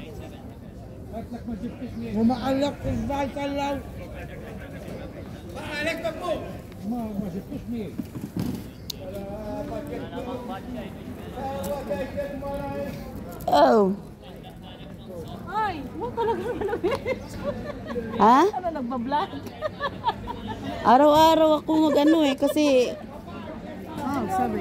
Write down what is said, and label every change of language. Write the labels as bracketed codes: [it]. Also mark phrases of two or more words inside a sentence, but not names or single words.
[ar] قلت لك ما جبتش ميك. وما علقتش بعد طلعوا. ما عليك بابو. ما جبتش ميك. Oh. [tl] Ay, mo talaga Ha? ano nagbablog? Araw-araw ako mag-ano eh kasi Sabi.